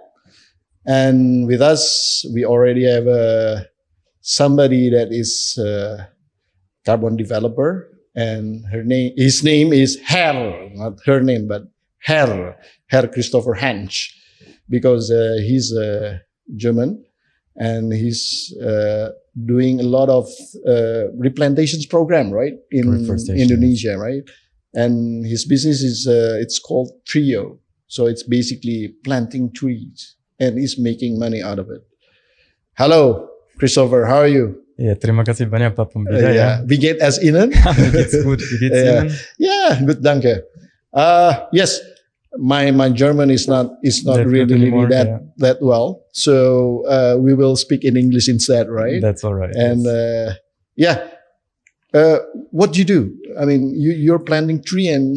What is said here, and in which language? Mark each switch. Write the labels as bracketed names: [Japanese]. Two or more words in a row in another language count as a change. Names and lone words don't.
[English] And with us, we already have somebody that is a carbon developer, and his name is Herr, not her name, but Herr Christopher Hentsch, because he's German and he's doing a lot of replantations program, right, in Indonesia, right? And his business is, it's called Treeo. So it's basically planting trees and he's making money out of it. Hello, Christopher, how are you? [Indonesian] Ja, terima kasih banyak Pak Poempida. [German] Ja. Wie geht es Ihnen? Mir geht's gut. Wie geht's Ihnen? [English] Yeah, good, danke. Yes, my German is not really that well. So we will speak in English instead, right? That's all right. And what do you do? I mean, you're planting tree and...